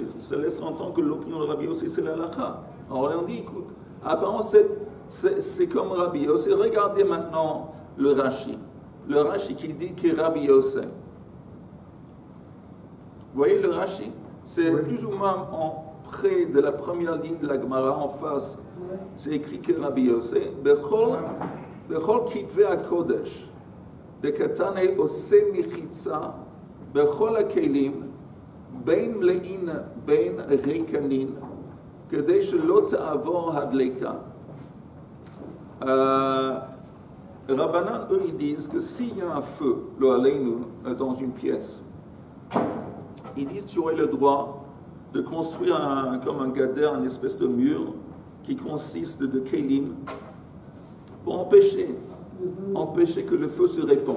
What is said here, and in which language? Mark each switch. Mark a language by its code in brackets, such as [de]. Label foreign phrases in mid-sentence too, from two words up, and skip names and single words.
[fr] Ça laisse entendre que l'opinion de Rabbi Yosef, c'est l'Alacha. Alors on dit, écoute, apparemment c'est comme Rabbi Yosef. Regardez maintenant le Rashi. Le Rashi qui dit que Rabbi Yosef. Vous voyez le Rashi? C'est plus ou moins près de la première ligne de la Gemara en face. C'est écrit que [he] Rabbi Yosef, בכל כתבי הקודש, דקתני עושה מחיצה, בכל הכלים, בין מלאין, בין ריקנין, כדי שלא תעבור הדלקה. [fr] Rabbanan, eux, ils disent que s'il y a un feu, [he] לא עלינו, [fr] dans une pièce, ils disent que tu aurais le droit de construire comme un gader, une espèce de mur qui consiste de kelim pour empêcher que le feu se répande.